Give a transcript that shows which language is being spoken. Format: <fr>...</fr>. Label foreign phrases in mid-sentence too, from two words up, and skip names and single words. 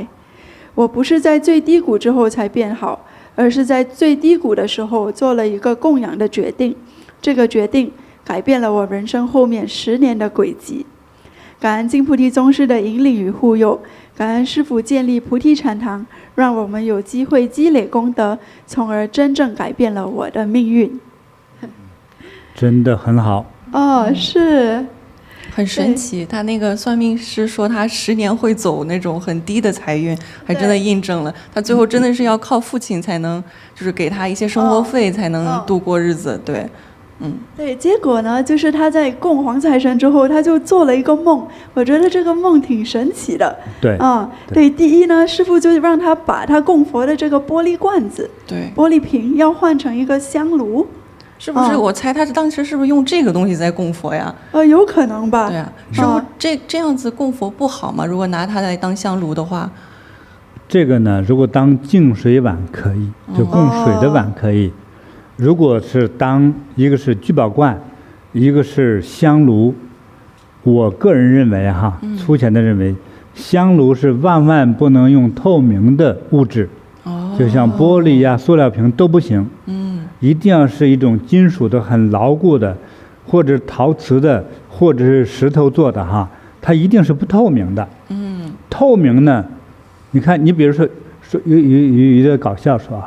<zh>我不是在最低谷之後才變好，而是在最低谷的時候做了一個供養的決定。這個決定改變了我人生後面10年的軌跡。感恩金菩提宗師的引領與護佑，感恩師父建立菩提禪堂，讓我們有機會積累功德，從而真正改變了我的命運。真的很好。哦，是。很神奇，他那個算命師說他10年會走那種很低的財運，還真的印證了。他最後真的是要靠父親才能，就是給他一些生活費才能度過日子。對。对，結果呢，就是他在供黃財神之後，他就做了一個夢，我覺得這個夢挺神奇的。對，對，第一呢，師父就讓他把他供佛的這個玻璃罐子，對，玻璃瓶要換成一個香爐，是不是？我猜他當時是不是用這個東西在供佛呀？有可能吧。對啊，師父這樣子供佛不好嗎？如果拿它來當香爐的話？這個呢，如果當淨水碗可以，就供水的碗可以。如果是當一個是聚寶罐，一個是香爐，我個人認為哈，粗淺的認為，香爐是萬萬不能用透明的物質，就像玻璃呀、塑料瓶都不行，一定要是一種金屬的很牢固的，或者陶瓷的，或者是石頭做的哈，它一定是不透明的。透明呢，你看，你比如说有的搞笑说啊。</zh>